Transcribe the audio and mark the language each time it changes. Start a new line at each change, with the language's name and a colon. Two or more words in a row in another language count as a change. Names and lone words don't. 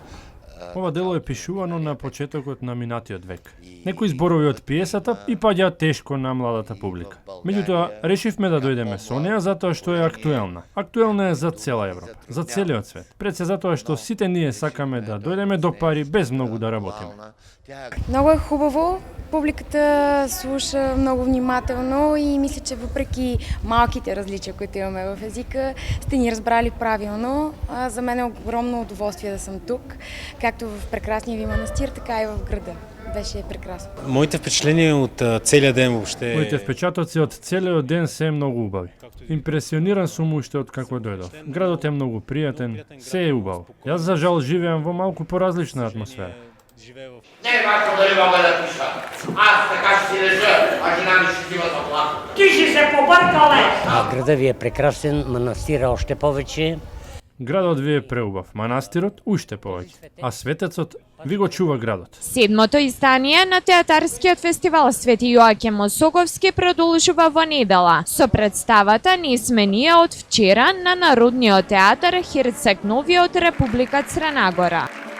Macedonian: Ова дело е пишувано на почетокот на минатиот век. Некои зборови од пиесата и паѓаат тешко на младата публика. Меѓутоа, решивме да дојдеме со неа затоа што е актуелна. Актуелна е за цела Европа, за целиот свет. Пред се затоа што сите ние сакаме да дојдеме до пари без многу да работиме.
Bulgarian: Много е хубаво, публиката слуша много внимателно и мисля, че въпреки малките различия, които имаме в езика, сте ни разбрали правилно. За мен е огромно удоволствие да съм тук, както в прекрасния ви манастир, така и в града. Беше прекрасно. Моите впечатления от целия ден въобще...
Macedonian: Моите впечатоци од целиот ден се многу убави. Импресиониран сум уште од како дојдов. Градот е многу пријатен, се е убаво. Јас за жал живеам во малку поразлична атмосфера.
Bulgarian: Не е важно дали мога да пиша. Аз така ще си лежа, а жена ми ще отива за плака. Ти ще се побъркале! Града ви е прекрасен, манастира още повече.
Macedonian: Градот ви е преубав, манастирот уште повеќе, а светецот ви го чува градот. Седмото издание на театарскиот фестивал Свети Јоаким Осоговски продолжува во недела со представата "Не сме ние" од вчера на Народниот театар Херцег Нови од Република Црна Гора.